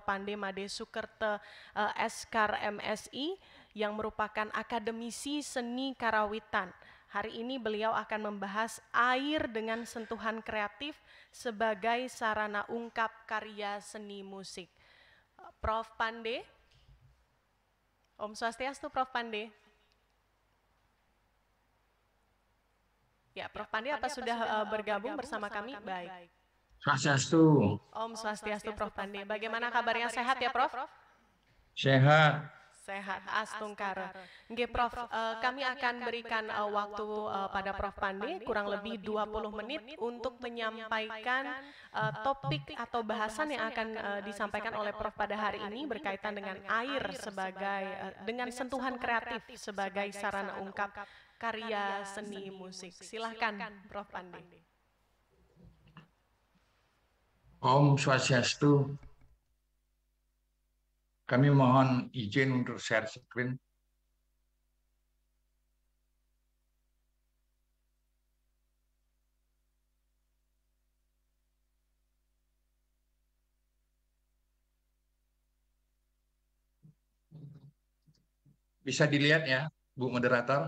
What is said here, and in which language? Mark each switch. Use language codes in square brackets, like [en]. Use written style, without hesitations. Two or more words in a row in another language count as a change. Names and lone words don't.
[id] Pande Made Sukerta Eskar MSI yang merupakan akademisi seni karawitan Hari ini beliau akan membahas air dengan sentuhan kreatif sebagai sarana ungkap karya seni musik. Prof. Pande. Om Swastiastu, Prof. Pande. Ya, Prof. Pande apa sudah bergabung bersama kami? Baik. Swastiastu. Om Swastiastu, Prof. Pande. Bagaimana kabarnya, sehat ya, Prof? Sehat. Sehat, astungkara. Nggih, Prof, kami akan berikan waktu pada Prof. Pande kurang lebih 20 menit untuk menyampaikan topik atau bahasan yang akan disampaikan oleh Prof pada hari ini berkaitan dengan air sebagai dengan sentuhan kreatif sebagai sarana ungkap karya seni musik. Silahkan, Prof. Pande. Om Swastiastu. Kami mohon izin untuk share screen. Bisa dilihat ya, Bu Moderator?